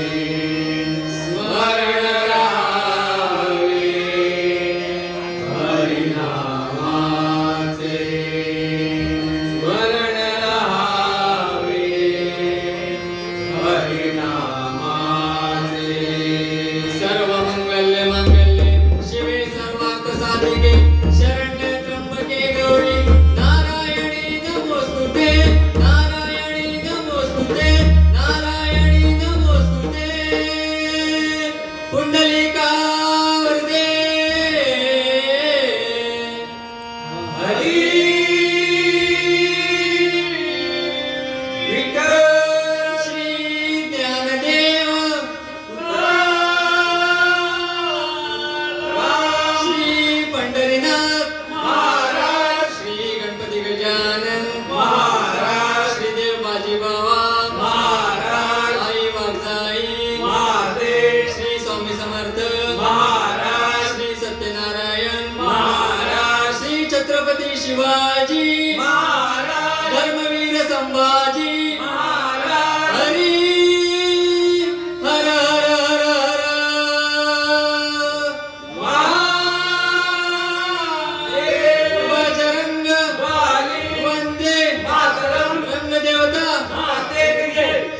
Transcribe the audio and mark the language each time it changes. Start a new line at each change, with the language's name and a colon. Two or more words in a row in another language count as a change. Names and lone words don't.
Marathi: स्मरण राहावे हरिनामाचे. स्मरण राहावे हरिनामाचे.
Sanskrit: सर्व मंगल्य मांगल्ये शिवे सर्वार्थ साधिके शरण्ये त्र्यंबके गौरी नारायणी नमोस्तुते. नारायणी नमोस्तुते. नारायणी नमोस्तुते.
Marathi: पुंडलिकावरदे हरी विठ्ठल. श्री ज्ञानदेव श्री पंढरीनाथ महाराज. श्री गणपती गजानन महाराज. श्री देव बाजी बाबा महाराज. आई वागजाई महादेव. श्री स्वामी समर्थ महाराज. श्री सत्यनारायण महाराज. श्री छत्रपती शिवाजी महाराज. धर्मवीर संभाजी महाराज. हरी हर हर हर हर. महादेव. बजरंग वाली. वंदे मातरम. रंगदेवता. माते की जय.